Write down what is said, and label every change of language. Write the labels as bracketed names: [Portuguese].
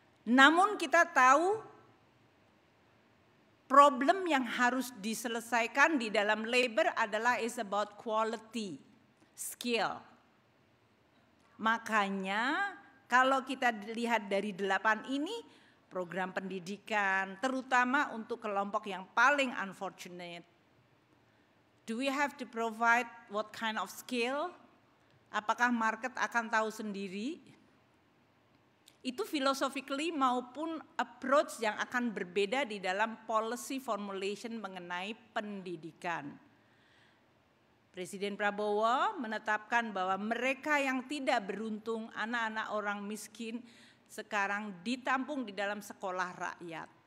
[Indonesian] Namun kita tahu problem yang harus diselesaikan di dalam labor adalah [English] is about quality, skill. [Indonesian] Makanya kalau kita lihat dari 8 ini, program pendidikan terutama untuk kelompok yang paling unfortunate. [English] Do we have to provide what kind of skill? [Indonesian] Apakah market akan tahu sendiri? Itu philosophically maupun approach yang akan berbeda di dalam policy formulation mengenai pendidikan. Presiden Prabowo menetapkan bahwa mereka yang tidak beruntung, anak-anak orang miskin sekarang ditampung di dalam sekolah rakyat.